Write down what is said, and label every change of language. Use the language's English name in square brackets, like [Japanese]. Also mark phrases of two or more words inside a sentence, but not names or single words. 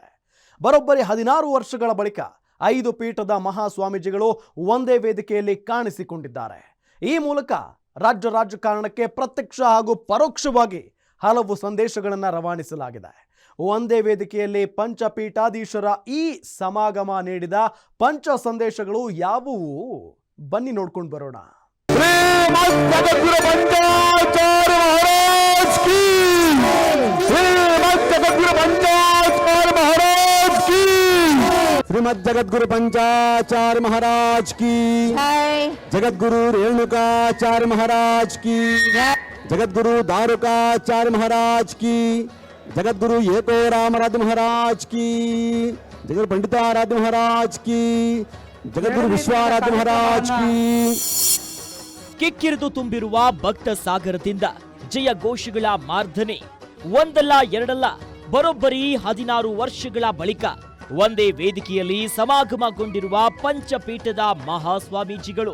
[Kannada] ಬರೋಬ್ಬರಿ 16 ವರ್ಷಗಳ ಬಳಿಕ 5 ಪೀಠದ ಮಹಾಸ್ವಾಮೀಜಿಗಳು ಒಂದೇ ವೇದಿಕೆಯಲ್ಲಿ ಕಾಣಿಸಿಕೊಂಡಿದ್ದಾರೆ. ಈ ಮೂಲಕ ರಾಜ್ಯ ರಾಜಕಾರಣಕ್ಕೆ ಪ್ರತ್ಯಕ್ಷ ಹಾಗೂ ಪರೋಕ್ಷವಾಗಿ ಹಲವು ಸಂದೇಶಗಳನ್ನು ರವಾನಿಸಲಾಗಿದೆ. ಒಂದೇ ವೇದಿಕೆಯಲ್ಲಿ ಪಂಚಪೀಠಾಧೀಶರ ಈ ಸಮಾಗಮ ನೀಡಿದ ಪಂಚ ಸಂದೇಶಗಳು ಯಾವುವು? ಬನ್ನಿ ನೋಡ್ಕೊಂಡು ಬರೋಣ. [Hindi] जगद्गुरु पंचाचार्य महाराज की, श्रीमद् जगद्गुरु पंचाचार्य महाराज की, श्रीमद् जगद्गुरु पंचाचार्य महाराज की, जगद्गुरु रेणुकाचार्य महाराज की, जगद्गुरु दारुकाचार्य महाराज की, जगद्गुरु एको रामराज महाराज की, जगद्गुरु पंडिताराध्य महाराज की, जगद्गुरु विश्वाराध्य महाराज की. [Kannada] ಕಿಕ್ಕಿರಿದು ತುಂಬಿರುವ ಭಕ್ತ ಸಾಗರದಿಂದ ಜಯ ಘೋಷಗಳ ಮಾರ್ಧನೆ ಒಂದಲ್ಲ ಎರಡಲ್ಲ, ಬರೋಬ್ಬರಿ 16 ವರ್ಷಗಳ ಬಳಿಕ ಒಂದೇ ವೇದಿಕೆಯಲ್ಲಿ ಸಮಾಗಮಗೊಂಡಿರುವ ಪಂಚಪೀಠದ ಮಹಾಸ್ವಾಮೀಜಿಗಳು.